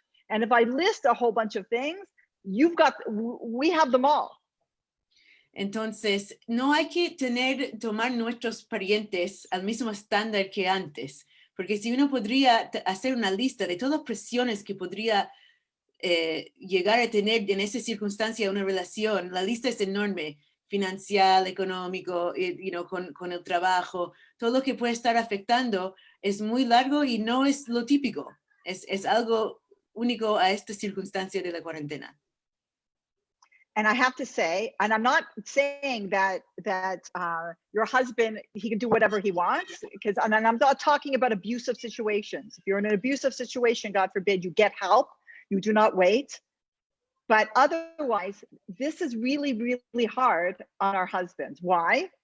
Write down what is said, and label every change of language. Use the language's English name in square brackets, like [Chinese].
[English] And if I list a whole bunch of things, we have them all. [Spanish] Entonces, no hay que tomar nuestros parientes al mismo estándar que antes, porque si uno podría hacer una lista de todas las presiones que podría llegar a tener en esa circunstancia una relación, la lista es enorme, financiero, económico, con el trabajo, todo lo que puede estar afectando es muy largo y no es lo típico. Es algo único a esta circunstancia de la cuarentena. [English] And I have to say, and I'm not saying that your husband, he can do whatever he wants, because, and I'm not talking about abusive situations. If you're in an abusive situation, God forbid, you get help, you do not wait. But otherwise, this is really, really hard on our husbands. Why?